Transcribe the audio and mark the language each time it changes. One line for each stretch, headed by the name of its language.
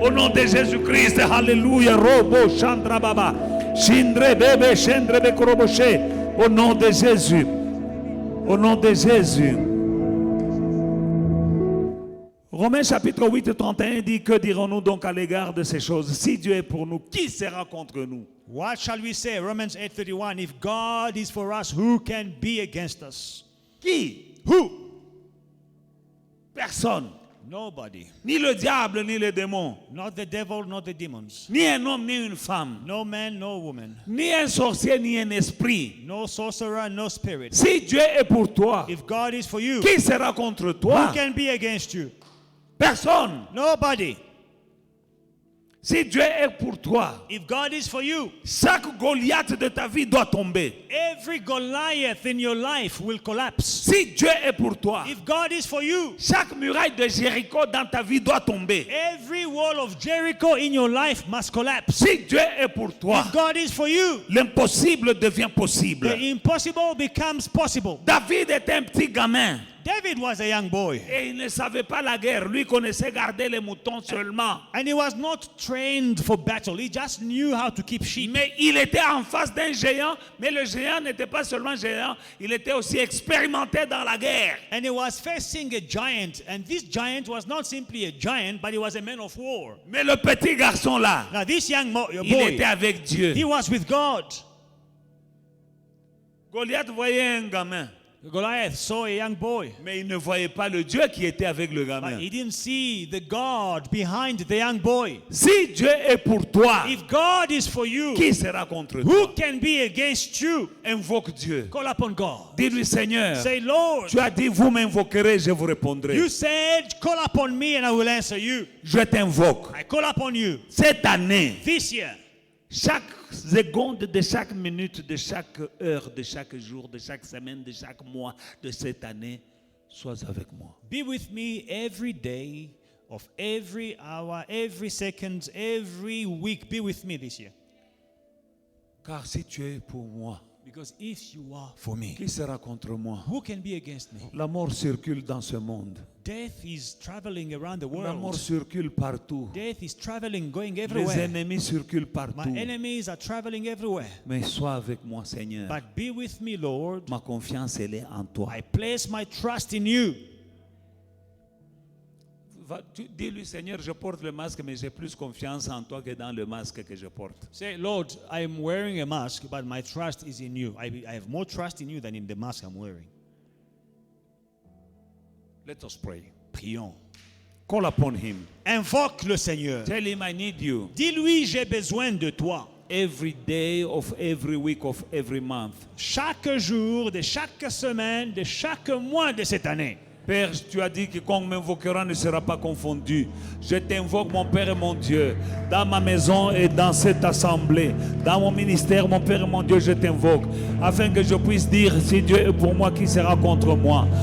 French: Au nom de Jésus-Christ, Alléluia. Robo Chandra Baba, Shindre Bebe, Shindre Bekoroboshe. Au nom de Jésus, au nom de Jésus. Romains chapitre 8, 31 dit, que dirons-nous donc à l'égard de ces choses? Si Dieu est pour nous, qui sera contre nous?
English: What shall we say? Romans 8:31. If God is for us, who can be against us?
French: Qui?
English: Who?
French: Personne.
English: Nobody.
French: Ni le diable, ni les démons.
English: Not the devil, not the demons.
French: Ni un homme, ni une femme.
English: No man, no woman.
French: Ni un sorcier, ni un esprit.
English: No sorcerer, no spirit.
French: Si Dieu est pour toi,
English: If God is for you,
French: qui sera contre toi?
English: can be against you?
French: Personne.
English: Nobody.
French: Si Dieu est pour toi,
English: If God is for you,
French: chaque Goliath de ta vie doit tomber.
English: every Goliath in your life will collapse.
French: Si Dieu est pour toi,
English: If God is for you,
French: chaque muraille de Jéricho dans ta vie doit tomber.
English: every wall of Jericho in your life must collapse.
French: Si Dieu est pour toi,
English: If God is for you,
French: l'impossible devient possible.
English: the impossible becomes possible.
French: David était un petit gamin
English: David was a young boy,
French: et il ne savait pas la guerre. Lui connaissait garder les moutons seulement.
English: and he was not trained for battle. He just knew how to keep sheep.
French: Mais il était en face d'un géant, mais le géant n'était pas seulement géant, il était aussi expérimenté dans la guerre.
English: And he was facing a giant, and this giant was not simply a giant, but he was a man of war.
French: Mais le petit garçon là,
English: Now this young
French: il était
English: boy,
French: avec Dieu.
English: he was with God.
French: Goliath voyait un gamin,
English: Goliath saw a young boy,
French: mais il ne voyait pas le Dieu qui était avec le
English: but
French: gamin.
English: he didn't see the God behind the young boy.
French: Si Dieu est pour toi,
English: If God is for you,
French: qui sera contre
English: who
French: toi?
English: can be against you?
French: Invoque Dieu.
English: Call upon God.
French: Dis-lui, Seigneur,
English: Say, Lord,
French: tu as dit, vous m'invoquerez, je vous répondrai.
English: you said, call upon me and I will answer you.
French: Je t'invoque.
English: I call upon you.
French: Cette année,
English: This year,
French: chaque seconde de chaque minute, de chaque heure, de chaque jour, de chaque semaine, de chaque mois de cette année, sois avec moi.
English: be with me every day of every hour, every second, every week. Be with me this year.
French: Car si tu es pour moi,
English: Because if you are for me,
French: qui sera contre moi?
English: who can be against me?
French: La mort circule dans ce monde.
English: Death is traveling around the
French: La mort
English: world.
French: circule partout.
English: Death is traveling, going
French: Les
English: everywhere.
French: ennemis circulent
English: My
French: partout.
English: enemies are traveling everywhere.
French: Mais sois avec moi, Seigneur.
English: But be with me, Lord.
French: Ma confiance, elle est en toi.
English: I place my trust in you.
French: Dis-lui, Seigneur, je porte le masque, mais j'ai plus confiance en toi que dans le masque que je porte.
English: Say, Lord, I am wearing a mask, but my trust is in you. I have more trust in you than in the mask I'm wearing. Let us pray.
French: Prions.
English: Call upon him.
French: Invoque le Seigneur.
English: Tell him I need you.
French: Dis-lui, j'ai besoin de toi.
English: Every day of every week of every month.
French: Chaque jour, de chaque semaine, de chaque mois de cette année. Père, tu as dit que quiconque m'invoquera ne sera pas confondu. Je t'invoque, mon Père et mon Dieu, dans ma maison et dans cette assemblée, dans mon ministère, mon Père et mon Dieu, je t'invoque, afin que je puisse dire, si Dieu est pour moi, qui sera contre moi?